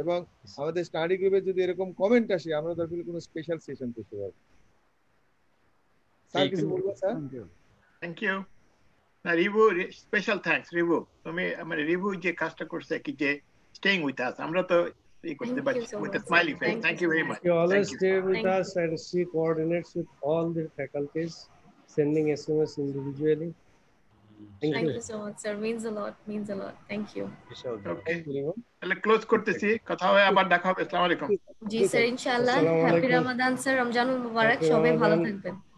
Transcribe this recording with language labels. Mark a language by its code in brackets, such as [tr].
[bn] এবং আমাদের স্টাডি গ্রুপে যদি এরকম কমেন্ট আসে, আমরা দরকার কোনো স্পেশাল সেশন করতে পারবো। স্যার কিছু বলবো স্যার? [en] Thank you. [bn] না রিভু, স্পেশাল থ্যাঙ্কস রিভু, তুমি মানে রিভু যে কাজটা করছে কি যে [en] staying with us, [bn] আমরা তো এই করতে পারি [en] with a smiley face. Thank you very much. You always stay with us, and she coordinates with all the faculties, sending SMS individually. Thank you so much, sir. Means a lot. Means a lot. Thank you. Okay. [bn] তাহলে close করতেছি, কথা হবে, আবার দেখা হবে। আসসালামু আলাইকুম। জি sir, ইনশাআল্লাহ। হ্যাপি রমাদান স্যার, রমজানুল মুবারক, সবাই ভালো থাকবেন।